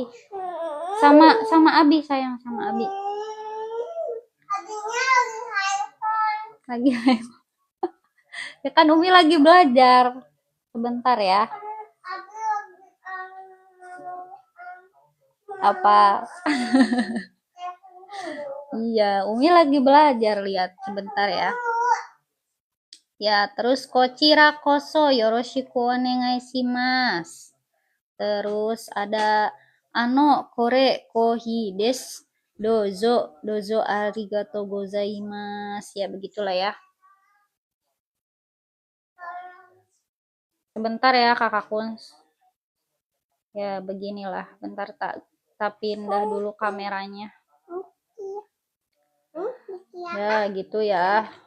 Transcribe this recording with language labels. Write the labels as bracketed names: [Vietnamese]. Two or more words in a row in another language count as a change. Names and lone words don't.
[Indonesian] Sama Abi sayang, sama Abi. Lagi ya kan Umi lagi belajar. Sebentar ya. Apa? Iya, Umi lagi belajar, lihat sebentar ya. Ya, terus [Japanese] こちらこそよろしくお願いします. [Indonesian] Terus ada [Japanese] これコーヒーです. どうぞありがとうございます. [Indonesian] Ya, begitulah ya. Sebentar ya, Kakak Kuns. Ya, beginilah. Bentar tak pindah dulu kameranya. Ya, gitu ya.